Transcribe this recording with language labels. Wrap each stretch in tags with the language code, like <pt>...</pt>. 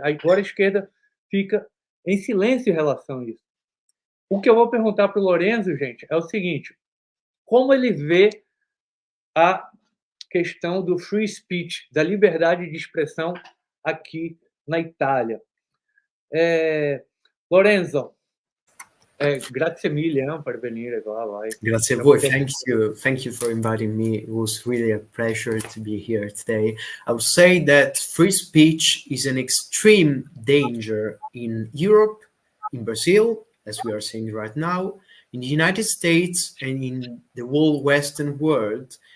<pt>Agora a esquerda fica em silêncio em relação a isso. O que eu vou perguntar para o Lourenço, gente, é o seguinte: como ele vê a questão do free speech, da liberdade de expressão aqui na Itália?</pt> <it>Lorenzo, grazie mille per venire qua. Grazie a voi.</it> <en>Thank you for inviting me. It was really a pleasure to be here today. I would say that free speech is an extreme danger in Europe, in Brazil, as we are seeing right now, in the United States, and in the whole Western world.</en>